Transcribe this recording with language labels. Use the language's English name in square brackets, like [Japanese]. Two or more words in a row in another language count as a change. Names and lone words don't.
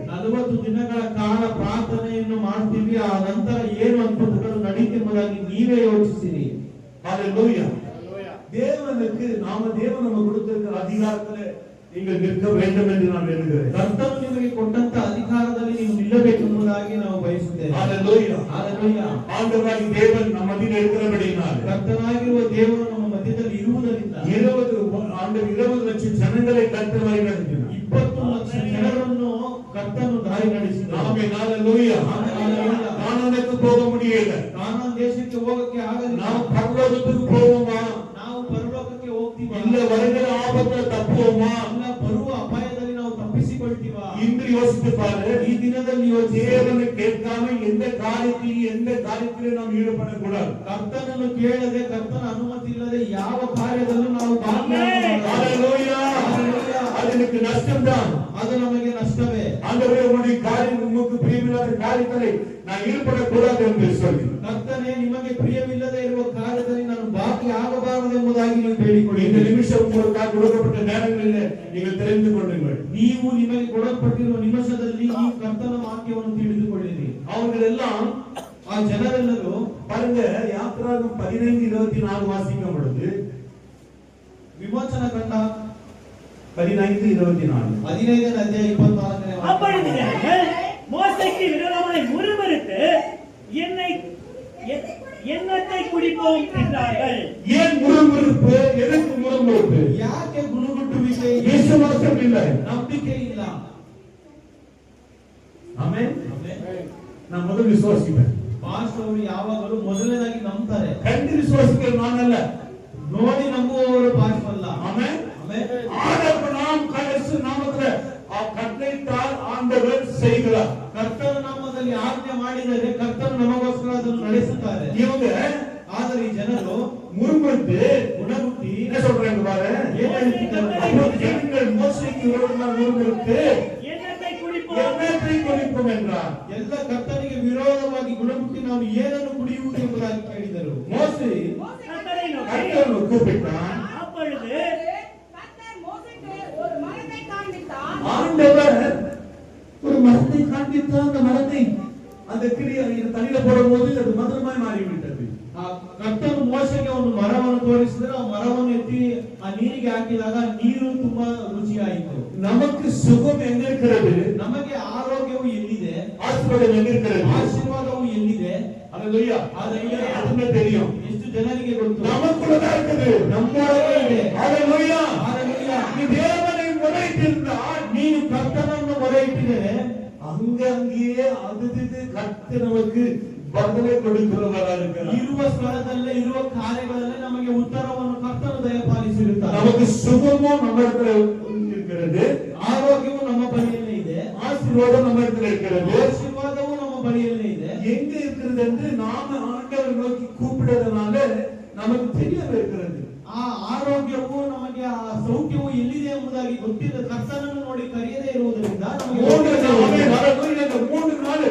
[Kannada] 40 ದಿನಗಳ ಕಾಲ ಪ್ರಾರ್ಥನೆಯನ್ನು ಮಾಡ್ತೀವಿ. ಆ ನಂತರ ಏನು ಅದ್ಭುತಗಳು ನಡೀತಿರುವುದಾಗಿ ನೀವೇ ಯೋಚಿಸಿರಿ. [Tamil] ஹalleluya. ஹalleluya. தேவனுக்கு தேவன் நமக்கு கொடுத்திருக்கிற அதிகாரத்திலே நீங்கள் நிற்க வேண்டும் என்று நான் வேண்டுகிறேன். [Kannada] ಕರ್ತನು ನಿಮಗೆ ಕೊಟ್ಟಂತ ಅಧಿಕಾರದಲ್ಲಿ ನೀವು ನಿಲ್ಲಬೇಕೆಂಬುದಾಗಿ ನಾವು ಬಯಸುತ್ತೇವೆ. [Tamil] ஹalleluya. [Kannada] ಹಲ್ಲೆಲೂಯಾ. [Tamil] ஆண்டவராகிய தேவன் நம்ம மத்தியில் இருக்கிறபடியினால் [Kannada] ಕರ್ತನಾಗಿರುವ ದೇವರು ನಮ್ಮ ಮಧ್ಯದಲ್ಲಿ ಇರುವುದರಿಂದ [Tamil] 20 லட்சம் ஜனங்களை கர்த்தர் வழி நடத்தினார். [Kannada] 20 ಲಕ್ಷ ಜನರನ್ನು ಕರ್ತನು ದಾರಿ ನಡೆಸಿದನು. [Tamil] ஆமென். ஹalleluya. ஹalleluya. கானானுக்கு போக முடியல. [Kannada] ಕಾನಾನ್ ದೇಶಕ್ಕೆ ಹೋಗಕ್ಕೆ ಆಗಲಿಲ್ಲ. ನಾವು ಪರಲೋಕಕ್ಕೆ போவோமா? ನಾವು ಪರಲೋಕಕ್ಕೆ ಹೋಗ್ತೀವಾ? [Tamil] இல்ல வருகிற ஆபத்துல தப்புவோமா? [Kannada] ಇಲ್ಲ ಬರುವ ಅಪಾಯದಲ್ಲಿ ನಾವು ತಪ್ಪಿಸಿಕೊಳ್ತೀವಾ? [Tamil] இன்று யோசித்து பாரு. [Kannada] ಈ ದಿನದಲ್ಲಿ ಯೋಚಿಸಿ. [Tamil] தேவனை கேட்காம எந்த காரியத்திலே நாம் ஈடுபடக்கூடாது. [Kannada] ಕರ್ತನನ್ನು ಕೇಳದೆ, ಕರ್ತನ ಅನುಮತಿ ಇಲ್ಲದೆ ಯಾವ ಕಾರ್ಯದಲ್ಲೂ ನಾವು ಭಾಗಿಯಾಗಬಾರದು. [Tamil] ஹalleluya. அது எனக்கு நஷ்டம்தான். [Kannada] ಅದು ನಮಗೆ ನಷ್ಟವೇ. [Tamil] ஆண்டவரே உம்முடைய காரியம் உமக்கு பிரியமில்லாத காரியத்திலே நான் ஈடுபடக்கூடாது என்று சொல்லி [Kannada] ಕರ್ತನೇ, ನಿಮಗೆ ಪ್ರಿಯವಿಲ್ಲದೆ ಇರುವ ಕಾರ್ಯದಲ್ಲಿ ನಾನು ಬಾಕಿ ಆಗಬಾರದು ಎಂಬುದಾಗಿ ನೀವು ಬೇಡಿಕೊಳ್ಳಿ. [Tamil] இந்த நிமிஷம் உங்களுக்காக கொடுக்கப்பட்ட நேரங்களிலே நீங்கள் தெரிந்து கொள்ளுங்கள். [Kannada] ನೀವು ನಿಮಗೆ ಕೊಡಲ್ಪಟ್ಟಿರುವ ನಿಮಿಷದಲ್ಲಿ ಈ ಕರ್ತನ ವಾಕ್ಯವನ್ನು ತಿಳಿದುಕೊಳ್ಳಿರಿ. [Tamil] அவர்கள் எல்லாம் [Kannada] ಆ ಜನರೆಲ್ಲರೂ [Tamil] பாருங்க, யாத்திராகமம் 15:24 வாசிக்கும் பொழுது [Kannada] ವಿಮೋಚನ ಕಂಡ 15:24 15ನೇ ಅಧ್ಯಾಯ 24ನೇ [Tamil] அப்பொழுது [Kannada] ವಾಕ್ಯ. [Tamil] ஜனங்கள் மோசேக்கு விரோதமாய் முறுமுறுத்து என்னத்தை குடிப்போம் என்றார்கள். ஏன் முறுமுறுப்பு? எதற்கு முறுமுறுப்பு? [Kannada] ಯಾಕೆ ಗುಣಗುಟ್ಟುವಿಕೆ? [Tamil] விசுவாசம் இல்லை. [Kannada] ನಂಬಿಕೆ ಇಲ್ಲ. [Tamil] ஆமென். [Kannada] ಆಮೆನ್. [Tamil] நான் முதல் விசுவாசிப்பேன். [Kannada] ಪಾಸ್ಟರ್ ಅವರು ಯಾವಾಗಲೂ ಮೊದಲನೇದಾಗಿ ನಂಬ್ತಾರೆ. [Tamil] கண்டு விசுவாசிக்கிற நான் அல்ல, [Kannada] ನೋಡಿ ನಂಬುವವರು ಪಾಸ್ಟರ್ ಅಲ್ಲ. [Tamil] ஆமென். [Kannada] ಆಮೆನ್. [Tamil] ஆண்டவர் நாம் கடைசி நாமத்துல கட்டளையிட்டால் ஆண்டவர் செய்கிறார். [Kannada] ಕರ್ತನ ನಾಮದಲ್ಲಿ ಆಜ್ಞೆ ಮಾಡಿದರೆ ಕರ್ತನು ನಮಗೋಸ್ಕರ ಅದನ್ನು ನಡೆಸುತ್ತಾರೆ. [Tamil] இவங்க [Kannada] ಆದರೆ ಈ ಜನರು [Tamil] முறுமுறுத்து [Kannada] ಗುಣಗುಟ್ಟಿ [Tamil] என்ன சொல்றாங்க பாரு. [Kannada] ಏನ್ ಹೇಳ್ತಿದ್ದಾರೆ? [Tamil] அப்போது ஜனங்கள் மோசேக்கு விரோதமாக முறுமுறுத்து என்னத்தை குடிப்போம்? என்னத்தை குடிப்போம் என்றார். [Kannada] ಎಲ್ಲ ಕರ್ತನಿಗೆ ವಿರೋಧವಾಗಿ ಗುಣಗುಟ್ಟಿ ನಾವು ಏನನ್ನು ಕುಡಿಯುವುದು ಎಂಬುದಾಗಿ ಕೇಳಿದರು. [Tamil] மோசே கர்த்தரை நோக்கி, கர்த்தரை கூப்பிட்டான். அப்பொழுது கர்த்தர் மோசேக்கு ஒரு மரத்தை காண்பித்தார். ஆண்டவர் ஒரு மரத்தை காண்பித்தார். அந்த மரத்தை அந்த கிரியை தண்ணியில போடும்போது அது மதுரமாய் மாறிவிட்டது. [Kannada] ಆ ಕರ್ತನು ಮೋಶೆಗೆ ಒಂದು ಮರವನ್ನು ತೋರಿಸಿದರೆ ಆ ಮರವನ್ನು ಎತ್ತಿ ಆ ನೀರಿಗೆ ಹಾಕಿದಾಗ ನೀರು ತುಂಬಾ ರುಚಿಯಾಯಿತು. [Tamil] நமக்கு சுகம் எங்க இருக்கிறது? [Kannada] ನಮಗೆ ಆರೋಗ್ಯವು ಎಲ್ಲಿದೆ? [Tamil] ஆசீர்வாதம் எங்க இருக்கிறது? [Kannada] ಆಶೀರ್ವಾದವು ಎಲ್ಲಿದೆ? [Tamil] அல்லேலூயா. அதுமே தெரியும். [Kannada] ಎಷ್ಟು ಜನರಿಗೆ ಗೊತ್ತು? [Tamil] நமக்குள்ளதான் இருக்குது. [Kannada] ನಮ್ಮೊಳಗೆ ಇದೆ. [Tamil] அல்லேலூயா. [Kannada] ಹಾಲೆಲೂಯಾ. [Tamil] நீ தேவனை முறையிட்டிருந்தால் [Kannada] ನೀನು ಕರ್ತನನ್ನು ಮೊರೆ ಇಟ್ಟಿದರೆ [Tamil] அங்கேயே அது கர்த்தர் நமக்கு பதிலை கொடுக்கிறவராக இருக்கிறார். [Kannada] ಇರುವ ಸ್ಥಳದಲ್ಲೇ ಇರುವ ಕಾರ್ಯಗಳಲ್ಲೇ ನಮಗೆ ಉತ್ತರವನ್ನು ಕರ್ತನು ದಯಪಾಲಿಸಿರುತ್ತಾನೆ. [Tamil] நமக்கு சுகமும் நம்ம இடத்துல இருக்கிறது, [Kannada] ಆರೋಗ್ಯವು ನಮ್ಮ ಬಳಿಯಲ್ಲೇ ಇದೆ, [Tamil] ஆசீர்வாதம் நம்ம இடத்துல இருக்கிறது. [Kannada] ಆಶೀರ್ವಾದವು ನಮ್ಮ ಬಳಿಯಲ್ಲೇ ಇದೆ. [Tamil] எங்க இருக்கிறது என்று நாம ஆண்டவரை நோக்கி கூப்பிடுறதுனால நமக்கு தெரிய இருக்கிறது. [Kannada] ಆ ಆರೋಗ್ಯವು ನಮಗೆ ಆ ಸೌಖ್ಯವು ಎಲ್ಲಿದೆ ಎಂಬುದಾಗಿ ಗೊತ್ತಿಲ್ಲ. ಕರ್ತನನ್ನು ನೋಡಿ ಕರೆಯದೇ ಇರುವುದರಿಂದ ನಮಗೆ [Tamil] மூன்று